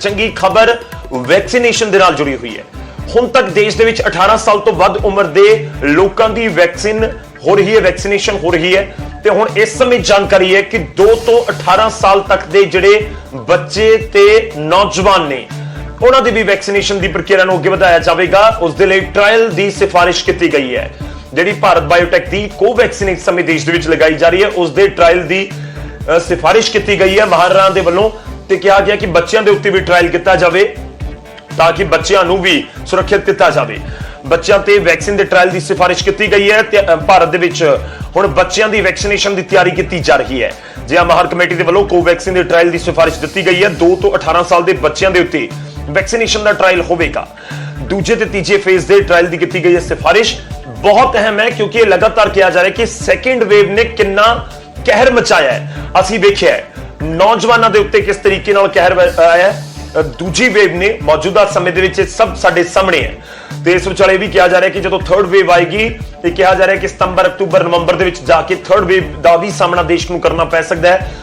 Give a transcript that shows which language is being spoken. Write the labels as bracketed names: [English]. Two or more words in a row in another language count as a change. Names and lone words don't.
[Punjabi] ਚੰਗੀ ਖ਼ਬਰ ਵੈਕਸੀਨੇਸ਼ਨ ਦੇ ਨਾਲ ਜੁੜੀ ਹੋਈ ਹੈ। ਹੁਣ ਤੱਕ ਦੇਸ਼ ਦੇ ਵਿੱਚ 18 ਸਾਲ ਤੋਂ ਵੱਧ ਉਮਰ ਦੇ ਲੋਕਾਂ ਦੀ ਵੈਕਸੀਨ ਹੋ ਰਹੀ ਹੈ, ਵੈਕਸੀਨੇਸ਼ਨ ਹੋ ਰਹੀ ਹੈ। ਤੇ ਹੁਣ ਇਸ ਸਮੇਂ ਜਾਣਕਾਰੀ ਹੈ ਕਿ 2 ਤੋਂ 18 ਸਾਲ ਤੱਕ ਦੇ ਜਿਹੜੇ ਬੱਚੇ ਤੇ ਨੌਜਵਾਨ ਨੇ ਉਨ੍ਹਾਂ ਦੀ ਭੀ ਵੈਕਸੀਨੇਸ਼ਨ ਦੀ ਪ੍ਰਕਿਰਿਆ ਨੂੰ ਅੱਗੇ ਵਧਾਇਆ ਜਾਵੇਗਾ। ਉਸ ਦੇ ਲਈ ਟ੍ਰਾਇਲ ਦੀ ਸਿਫਾਰਿਸ਼ ਕੀਤੀ ਗਈ ਹੈ। ਜਿਹੜੀ ਭਾਰਤ ਬਾਇਓਟੈਕ ਦੀ ਕੋਵੈਕਸਿਨ ਇਸ ਸਮੇਂ ਦੇਸ਼ ਦੇ ਵਿੱਚ ਲਗਾਈ ਜਾ ਰਹੀ ਹੈ, ਉਸ ਦੇ ਟ੍ਰਾਇਲ ਦੀ ਸਿਫਾਰਿਸ਼ ਕੀਤੀ ਗਈ ਹੈ ਮਾਹਰਾਂ ਦੇ ਵੱਲੋਂ ਤੇ ਕਿਹਾ ਗਿਆ ਕਿ ਬੱਚਿਆਂ ਦੇ ਉੱਤੇ ਵੀ ਟ੍ਰਾਇਲ ਕੀਤਾ ਜਾਵੇ ਤਾਂ ਕਿ ਬੱਚਿਆਂ ਨੂੰ ਵੀ ਸੁਰੱਖਿਅਤ ਕੀਤਾ ਜਾਵੇ। ਬੱਚਿਆਂ ਤੇ ਵੈਕਸੀਨ ਦੇ ਟ੍ਰਾਇਲ ਦੀ ਸਿਫਾਰਿਸ਼ ਕੀਤੀ ਗਈ ਹੈ ਤੇ ਭਾਰਤ ਦੇ ਵਿੱਚ ਹੁਣ ਬੱਚਿਆਂ ਦੀ ਵੈਕਸੀਨੇਸ਼ਨ ਦੀ ਤਿਆਰੀ ਕੀਤੀ ਜਾ ਰਹੀ ਹੈ। ਜਿਹਾ ਮਾਹਰ ਕਮੇਟੀ ਦੇ ਵੱਲੋਂ ਕੋਵੈਕਸਿਨ ਦੇ ਟ੍ਰਾਇਲ ਦੀ ਸਿਫਾਰਿਸ਼ ਦਿੱਤੀ ਗਈ ਹੈ। 2 ਤੋਂ 18 ਸਾਲ ਦੇ ਬੱਚਿਆਂ ਦੇ ਉੱਤੇ ਵੈਕਸੀਨੇਸ਼ਨ ਦਾ ਟ੍ਰਾਇਲ ਹੋਵੇਗਾ। ਦੂਜੇ ਤੇ ਤੀਜੇ ਫੇਜ਼ ਦੇ ਟ੍ਰਾਇਲ ਦੀ ਕੀਤੀ ਗਈ ਹੈ ਸਿਫਾਰਿਸ਼ [Hindi] बहुत अहम है क्योंकि लगातार कहा जा रहा है कि [English] second wave [Hindi] ने कितना कहर मचाया है। [Punjabi] ਅਸੀਂ ਦੇਖਿਆ ਹੈ ਨੌਜਵਾਨੋਂ ਕੇ ਉੱਤੇ ਕਿਸ ਤਰੀਕੇ ਨਾਲ ਕਹਿਰ ਆਇਆ ਹੈ। ਦੂਜੀ ਵੇਵ ਨੇ ਮੌਜੂਦਾ ਸਮੇਂ ਦੇ ਵਿੱਚ ਸਭ ਸਾਡੇ ਸਾਹਮਣੇ ਹੈ ਤੇ ਇਸ ਵਿਚਾਲੇ ਭੀ ਕਿਹਾ ਜਾ ਰਿਹਾ ਹੈ ਕਿ ਜਦੋਂ [English] third wave [Punjabi] ਆਏਗੀ ਤੇ ਕਿਹਾ ਜਾ ਰਿਹਾ ਹੈ ਕਿ ਸਤੰਬਰ ਅਕਤੂਬਰ ਨਵੰਬਰ ਦੇ ਵਿੱਚ ਜਾ ਕੇ [English] third wave [Punjabi] ਦਾ ਭੀ ਸਾਹਮਣਾ ਦੇਸ਼ ਨੂੰ ਕਰਨਾ ਪੈ ਸਕਦਾ ਹੈ।